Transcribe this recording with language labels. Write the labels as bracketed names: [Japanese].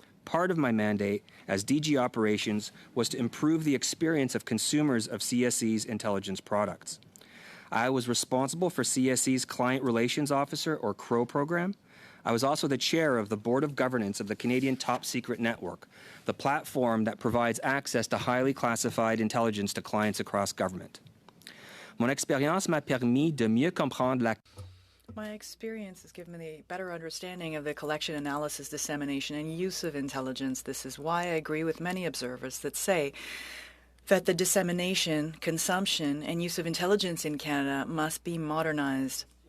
[English] Part of my mandate as DG Operations was to improve the experience of consumers of CSE's intelligence products. I was responsible for CSE's Client Relations Officer, or CRO program. I was also the chair of the Board of Governance of the Canadian Top Secret Network, the platform that provides access to highly classified intelligence to clients across government. [French] Mon expérience m'a permis de mieux comprendre la... [English] My experience has given me a better understanding of the collection, analysis, dissemination, and use of intelligence. This is why I agree with many observers that say that the dissemination, consumption, and use of intelligence in Canada must be modernized.